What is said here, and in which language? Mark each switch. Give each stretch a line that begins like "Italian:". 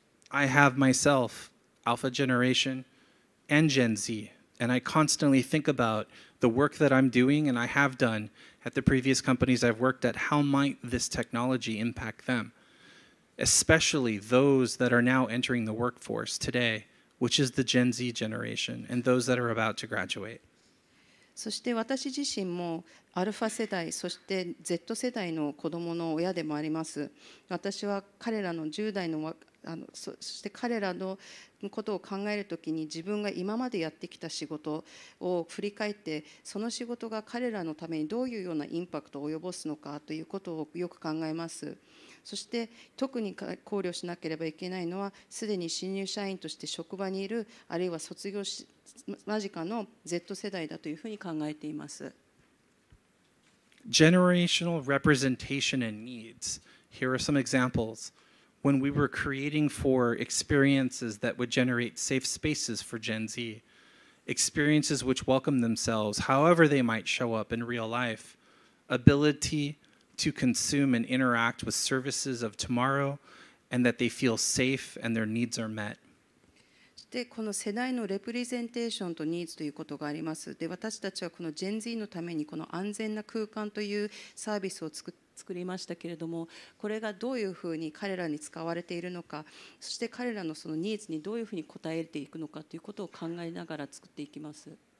English: I have myself, Alpha Generation and Gen Z, and I constantly think about the work that I'm doing and I have done at the previous companies I've worked at. How might this technology impact them, especially those that are now entering the workforce today?which is the Gen Z generation and those that are about to graduate.
Japanese: そして私自身もアルファ世代、そして Z 世代の子どもの親でもあります。私は彼らの10代のそして彼らのことを考えるときに自分が今までやってきた仕事を振り返って、その仕事が彼らのためにどういうようなインパクトを及ぼすのかということをよく考えます。そして特に考慮しなければいけないのは、すでに新入社員として職場にいる、あるいは卒業間近の Z 世代だというふうに考えています。
English: Generational representation and needs. Here are some examples. When we were creating for experiences that would generate safe spaces for Gen Z, experiences which welcome themselves, however they might show up in real life, ability to consume and interact with services of tomorrow, and that they feel safe and their needs are met.
Japanese: でこの世代のレプレゼンテーションとニーズということがあります。で私たちはこの Gen Z のためにこの安全な空間というサービスを作りましたけれども、これがどういうふうに彼らに使われているのか、そして彼らのそのニーズにどういうふうに応えていくのかということを考えながら作っていきます。